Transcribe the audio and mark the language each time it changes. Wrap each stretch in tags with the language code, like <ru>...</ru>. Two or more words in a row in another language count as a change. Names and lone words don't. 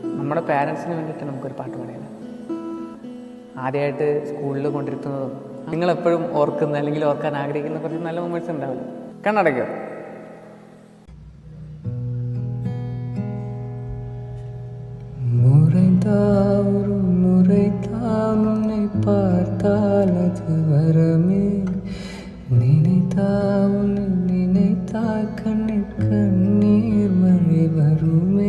<ml>നമ്മുടെ പാരൻസിന് വേണ്ടിയിട്ട് നമുക്കൊരു പാട്ട് പാടിയത്. ആദ്യമായിട്ട് സ്കൂളിൽ കൊണ്ടിരുത്തുന്നതും നിങ്ങളെപ്പോഴും ഓർക്കുന്ന അല്ലെങ്കിൽ ഓർക്കാൻ ആഗ്രഹിക്കുന്ന കുറച്ച് നല്ല മൊമെന്റ്സ് ഉണ്ടാവില്ല. കണ്ണടയ്ക്കോ?</ml> <ta>ஒரு முறைதான் உன்னை பார்த்தால் அது வரமே, நினைத்தால் உன்னை நினைத்தால் கண்ணில் கண்ணீர் மழை வருமே.</ta>